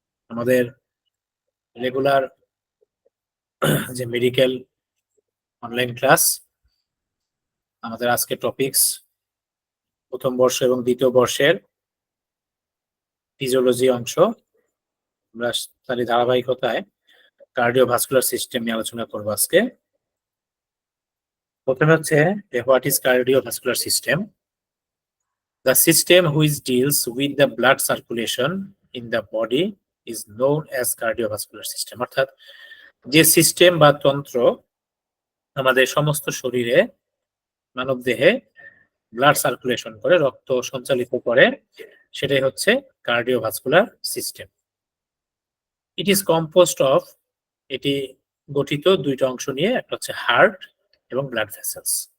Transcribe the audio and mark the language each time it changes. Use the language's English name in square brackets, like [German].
[Bangla] আমাদের রেগুলার যে medical online class, আমাদের আজকে টপিকস প্রথম বর্ষ এবং দ্বিতীয় বর্ষের ফিজিওলজি অংশ। আমরা তারই ধারাবাহিকতায় কার্ডিওভাস্কুলার সিস্টেম নিয়ে আলোচনা করবো আজকে। প্রথমে হচ্ছে [English] What is cardiovascular system? The system which deals with the blood circulation in the body is known as cardiovascular system. [Bangla] অর্থাৎ যে সিস্টেম বা তন্ত্র আমাদের সমস্ত শরীরে মানব দেহে ব্লাড সার্কুলেশন করে, রক্ত সঞ্চালিত করে, সেটাই হচ্ছে cardiovascular system. [English] it is composed of, [Bangla] এটি গঠিত দুইটা অংশ নিয়ে, একটা হচ্ছে হার্ট এবং ব্লাড ভেসেলস।